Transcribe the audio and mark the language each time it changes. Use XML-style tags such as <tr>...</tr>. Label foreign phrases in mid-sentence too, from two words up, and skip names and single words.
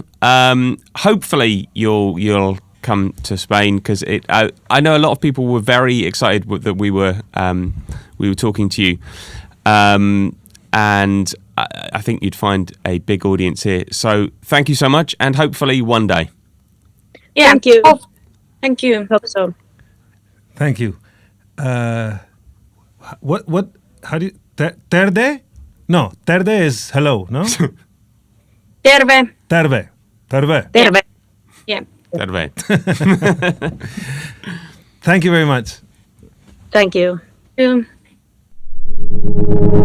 <en>Hopefully you'll come to Spain, because I know a lot of people were very excited that we were talking to you, and I think you'd find a big audience here. So thank you so much, and hopefully one day. Yeah, Thank you. Thank you. Hope so. Thank you. What? How do you? Terde? No, terde is hello. No. Terve. Terve. Terve. Terve. Yeah. Terve. Thank you very much. Thank you. Yeah.</en>